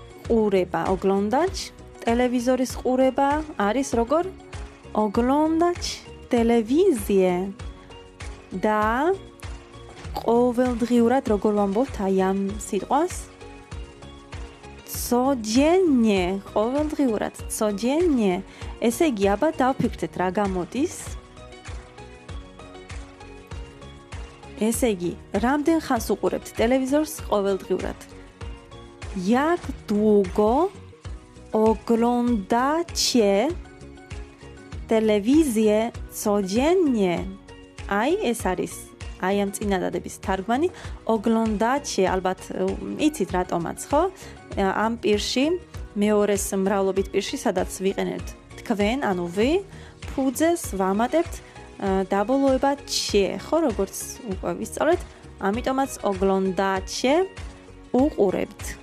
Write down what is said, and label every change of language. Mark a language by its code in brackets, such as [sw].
[ka] ყურება, oglądać, ტელევიზორის ყურება არის როგორ? [pl] oglądać telewizję. [ka] და ყოველდღიურად როგორ ვამბობთ აი ამ სიტყვას? [pl] codziennie, ყოველდღიურად, codziennie. [ka] ესე იგი, აბა დავფიქრდეთ რა გამოდის. ესე იგი, რამდენ ხანს უყურებთ ტელევიზორს ყოველდღიურად? [pl] Jak długo oglądacie telewizję codziennie? [ka] აი ეს არის აი ამ წინადადების თარგმანი. oglądacie, ალბათ იცით რატომაც, ხო? ამ პირში, მეორეს მრავლობით პირში, სადაც ვიყენებთ თქვენ, ანუ ვი, ფუძეს ვამატებთ დაბოლოება cie, ხო, როგორც უკვე ვისწავლეთ, ამიტომაც oglądacie უყურებთ.